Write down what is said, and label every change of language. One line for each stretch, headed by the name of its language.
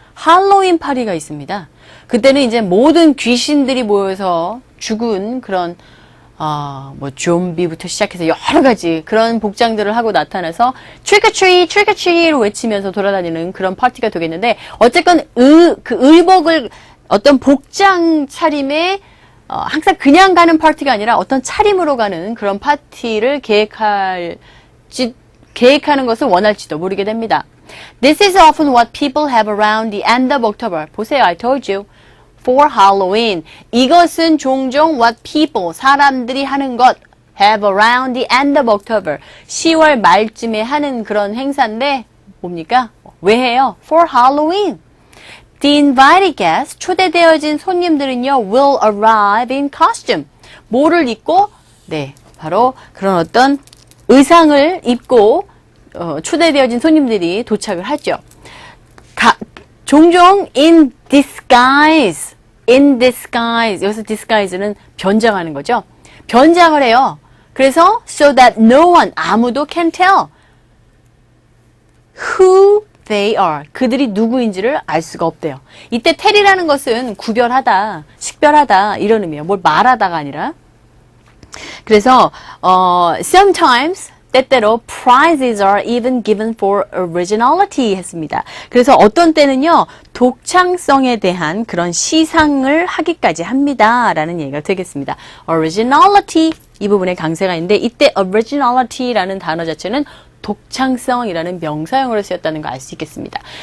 Korean: 할로윈 파티가 있습니다. 그때는 이제 모든 귀신들이 모여서 죽은 그런 뭐 좀비부터 시작해서 여러 가지 그런 복장들을 하고 나타나서
English: trick or treat, trick or treat
Korean: 로 외치면서 돌아다니는 그런 파티가 되겠는데 어쨌건 그 의복을 어떤 복장 차림에 항상 그냥 가는 파티가 아니라 어떤 차림으로 가는 그런 파티를 계획하는 것을 원할지도 모르게 됩니다.
English: This is often what people have around the end of October.
Korean: 보세요,
English: I told you. For Halloween.
Korean: 이것은 종종
English: what people,
Korean: 사람들이 하는 것
English: have around the end of October.
Korean: 10월 말쯤에 하는 그런 행사인데 뭡니까? 왜 해요?
English: For Halloween. The invited guests,
Korean: 초대되어진 손님들은요,
English: will arrive in costume.
Korean: 뭐를 입고? 네, 바로 그런 어떤 의상을 입고 초대되어진 손님들이 도착을 하죠. 종종
English: in disguise,
Korean: 여기서 disguise는 변장하는 거죠. 변장을 해요. 그래서
English: so that no one,
Korean: 아무도
English: can tell who they are,
Korean: 그들이 누구인지를 알 수가 없대요. 이때 tell이라는 것은 구별하다, 식별하다 이런 의미예요. 뭘 말하다가 아니라. 그래서
English: sometimes
Korean: 때때로
English: prizes are even given for originality
Korean: 했습니다. 그래서 어떤 때는요, 독창성에 대한 그런 시상을 하기까지 합니다. 라는 얘기가 되겠습니다. originality, 이 부분에 강세가 있는데, 이때 originality라는 단어 자체는 독창성이라는 명사형으로 쓰였다는 거 알 수 있겠습니다.